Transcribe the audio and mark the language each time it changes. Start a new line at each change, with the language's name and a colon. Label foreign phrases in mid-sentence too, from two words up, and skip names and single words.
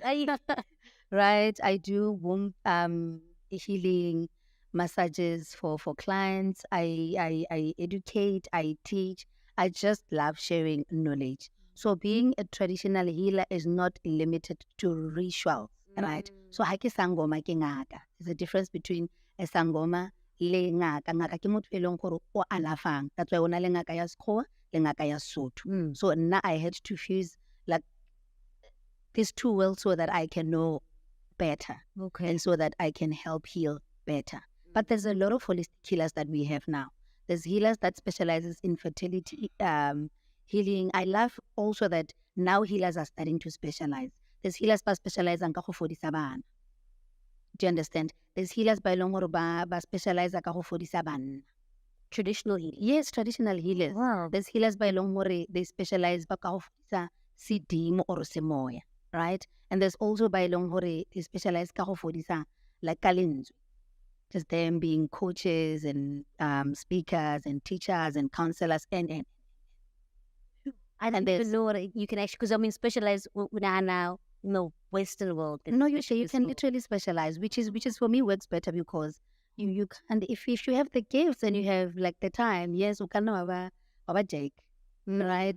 English: Right, I do womb healing massages for clients. I educate, I teach. I just love sharing knowledge. So being a traditional healer is not limited to rituals, right?
Tswana: So ha ke sangoma ke ngaka.
English: There's a difference between a sangoma le ngaka.
Tswana: Ngaka ke motho e leng gore o alafang.
English: That's why
Tswana: ona le ngaka ya Sekgowa le ngaka ya Sotho.
English: So now I had to fuse like these two worlds so that I can know better. Okay. And so that I can help heal better. But there's a lot of holistic healers that we have now. There's healers that specializes in fertility healing. I love also that now healers are starting to specialize. There's healers that specialize in
Tswana: kago fodisa bana.
English: Do you understand? There's healers by long ba specialize in
Tswana: kago fodisa bana.
English: Traditional healing. Yes, traditional healers. Wow. There's healers by long they specialize
Tswana: ba kago fodisa sidimo or semoya,
English: right? And there's also by long they specialize
Tswana: kago fodisa
English: like kalenzu. Just them being coaches and speakers and teachers and counselors and I didn't even know what you can actually, because I mean, specialize now, Western world. No, you can literally specialize, which is for me works better because you can, if you have the gifts and you have like the time, yes, you can know about Jake, right?